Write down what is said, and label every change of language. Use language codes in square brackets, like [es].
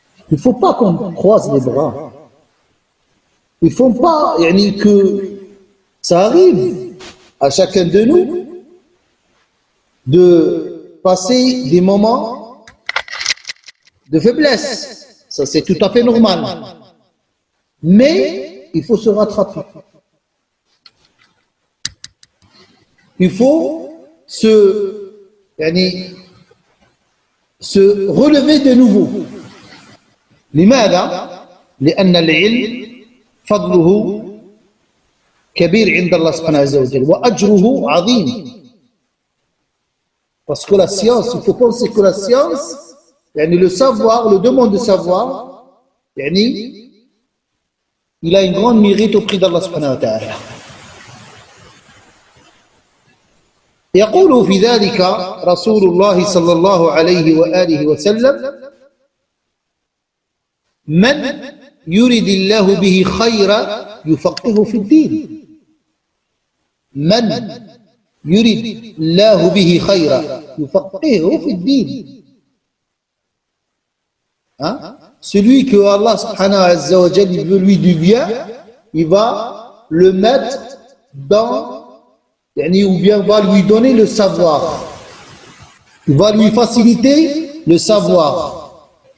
[fr] Il ne faut pas qu'on croise les bras. Il ne faut pas que ça arrive à chacun de nous de passer des moments de faiblesse. Ça, c'est tout à fait normal. Mais il faut se rattraper. Il faut se relever de nouveau. [ar] لماذا؟ لأن العلم فضله كبير عند الله سبحانه عز وجل وأجره عظيم. [fr] Parce que la science, il faut penser que la science, le savoir, le demande de savoir, il a une grande mérite auprès d'Allah subhanahu wa ta'ala. [ar] يقول في ذلك رسول الله صلى الله عليه وآله وسلم من يرد الله به خيرا يفقهه في الدين. من يرد الله به خيرا يفقهه في الدين. [fr] Celui que Allah subhanahu wa ta'ala veut lui du bien, il va le mettre dans, ou bien va lui donner le savoir. Il va lui faciliter le savoir.